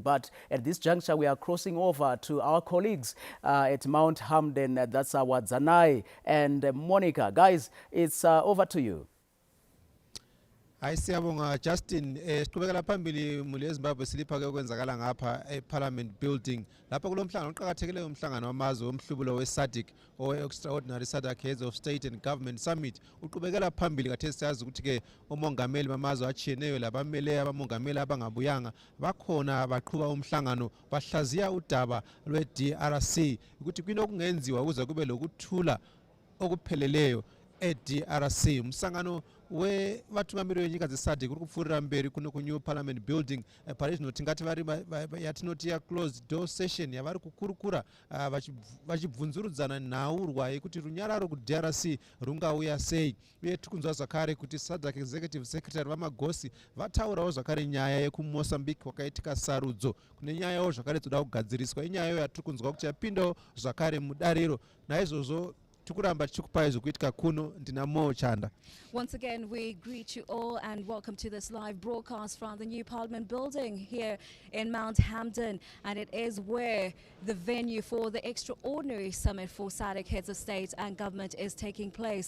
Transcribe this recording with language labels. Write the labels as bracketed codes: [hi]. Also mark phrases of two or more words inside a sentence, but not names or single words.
[en] But at this juncture, we are crossing over to our colleagues at Mount Hampden. That's our Zanai and Monica. Guys, it's over to you. [nd] Siyabonga Justin, siqhubekela phambili muli yeZimbabwe silipha ke okwenzakala ngapha [en] eParliament building [nd] lapha kulomhlangano oqhakathekileyo umhlangano wamazwe omhlubulo weSadc [en] extraordinary Sadc heads of state and government summit [nd] uqhubekela phambili kathesi siyazi ukuthi ke umongameli bamazwe achiyeneyo labamele abamongameli abangabuyanga bakhona baqhuba umhlangano bahlaziya udaba lweDRC ukuthi kwini okungenziwa ukuze kube lokuthula okupheleleyo eDRC [sn] umsangano we vatungamiri venyika dzeSadc kuri kupfuurira mberi kuno [en] kunew parliament building [sn] pari zvino tingati vari yatinoti [en] closed door session [sn] yavari kukurukura vachibvunzurudzana nhaurwa yekuti runyararo kuDRC rungauya sei uye tikunzwa zvakare kuti Sadc [en] executive secretary [sn] vamagosi vataurawo zvakare nyaya yekuMozambique kwakaitika sarudzo kune nyayawo zvakare toda kugadziriswa inyayayo yatiri kunzwa kuti yapindawo zvakare mudariro naizvozvo [en] Once again, we greet you all and welcome to this live broadcast from the new Parliament building here in Mount Hampden. And it is where the venue for the extraordinary summit for Sadc heads of state and government is taking place.